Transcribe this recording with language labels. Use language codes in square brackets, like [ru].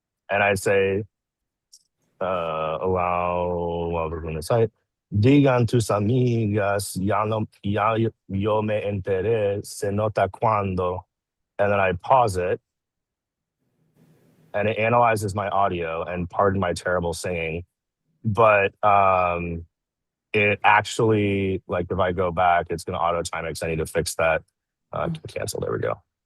[en] And I'd say, allow, what was going to say? [es] Digan tus amigas, yo me enteré, se nota cuando. [en] And then I pause it, and it analyzes my audio, and pardon my terrible singing. But it actually, like if I go back, it's going to auto time it, because I need to fix that. Cancel, there we go.